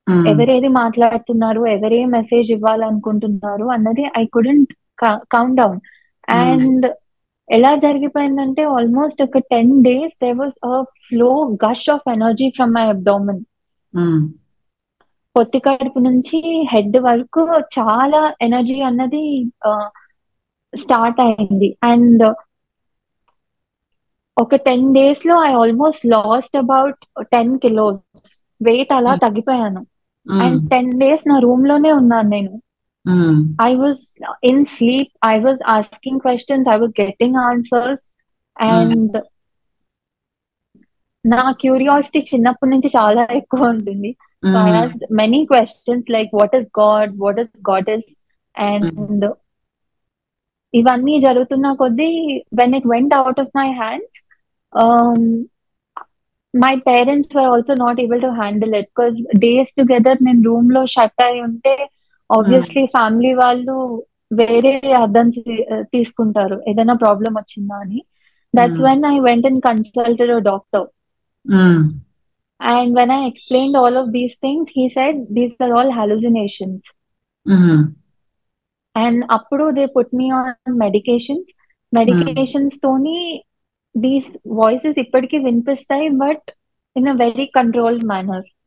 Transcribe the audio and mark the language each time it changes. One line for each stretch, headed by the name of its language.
Telugu: ఎవరేది మాట్లాడుతున్నారు, ఎవరే మెసేజ్ ఇవ్వాలనుకుంటున్నారు అన్నది
English: I couldn't count down.
Telugu: And ఎలా జరిగిపోయిందంటే ఆల్మోస్ట్ ఒక
English: 10 days there was a flow gush of energy from my abdomen.
Telugu: పొత్తి కడుపు నుంచి హెడ్ వరకు చాలా ఎనర్జీ అన్నది స్టార్ట్ అయింది.
English: and ఒక 10 days లో I almost lost about 10 kilos
Telugu: wait అలా తగ్గిపోయాను. అండ్ 10 days నా రూమ్ లోనే ఉన్నాను నేను.
English: I was in sleep, I was asking questions, I was getting answers. And
Telugu: నా క్యూరియాసిటీ చిన్నప్పటి నుంచి చాలా ఎక్కువ ఉంటుంది.
English: So I asked many questions like what is God, what is goddess, and
Telugu: ఇవన్నీ జరుగుతున్న కొద్దీ
English: when it went out of my hands, my parents were also not able to handle it because days together
Telugu: నేను room లో shut అయి ఉంటే obviously family వాళ్ళు వేరే అర్థం తీసుకుంటారు ఏదైనా ప్రాబ్లం వచ్చిందా అని.
English: That's when I went and consulted a doctor. And when I explained all of these things, he said these are all hallucinations. And appudu they put me on medications toni these voices
Telugu: ఇప్పటికీ వినిపిస్తాయి,
English: But in a very controlled manner.